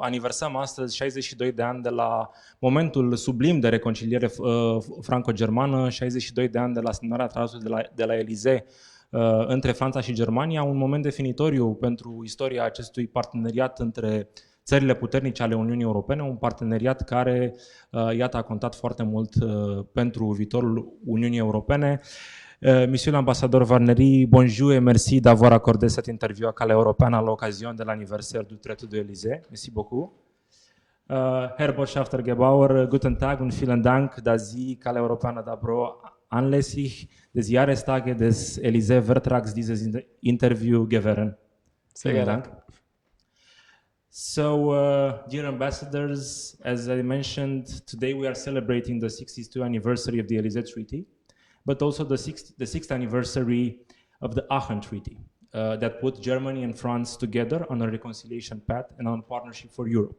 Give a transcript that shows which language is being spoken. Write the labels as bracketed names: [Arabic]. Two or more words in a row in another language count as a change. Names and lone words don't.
[Romanian] Aniversăm astăzi 62 de ani de la momentul sublim de reconciliere franco-germană, 62 de ani de la semnarea Tratatului de la Élysée între Franța și Germania, un moment definitoriu pentru istoria acestui parteneriat între țările puternice ale Uniunii Europene, un parteneriat care, iată, a contat foarte mult pentru viitorul Uniunii Europene. [French] Monsieur l'ambassadeur Varneri, bonjour et merci d'avoir accordé cet interview à CaleaEuropeana à l'occasion de l'anniversaire du traité de Élysée. Merci beaucoup. [German] Herr Botschafter Gebauer, guten Tag und vielen Dank, dass Sie CaleaEuropeana.ro anlässlich des Jahrestages des Élysée-Vertrags dieses Interview gewähren. Vielen Dank. [English] So, dear ambassadors, as I mentioned, today we are celebrating the 62th anniversary of the Élysée Treaty, but also the sixth anniversary of the Aachen Treaty that put Germany and France together on a reconciliation path and on a partnership for Europe.